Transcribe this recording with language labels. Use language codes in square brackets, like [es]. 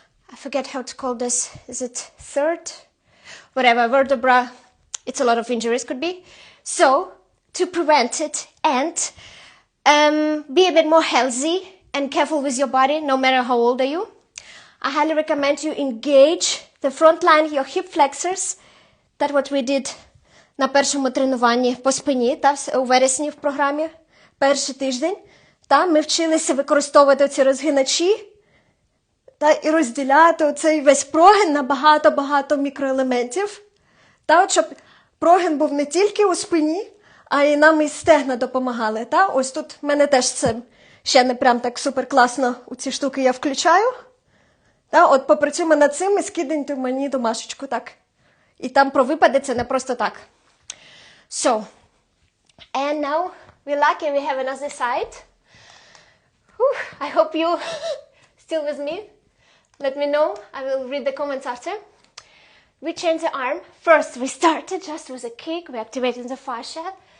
[en] I forget how to call this. Is it third? Whatever, vertebra. It's a lot of injuries could be. So, to prevent it and be a bit more healthy and careful with your body, no matter how old are you, I highly recommend you engage the front line, your hip flexors. That's what we did [uk] на першому тренуванні по спині, та, у вересні в програмі, перший тиждень. Та, ми вчилися використовувати ці розгиначі та, і розділяти оцей весь прогин на багато-багато мікроелементів. Та, от, щоб прогин був не тільки у спині, а й нам і стегна допомагали. Та, ось тут в мене теж це ще не прям так супер класно у ці штуки я включаю. Та, от попрацюємо над цим і скидайте мені домашечку, так. І там про випади це не просто так. [en] So, and now we're lucky we have another side. Whew, I hope you still with me. Let me know. I will read the comments after. We change the arm. First, we started just with a kick. We activated the fascia.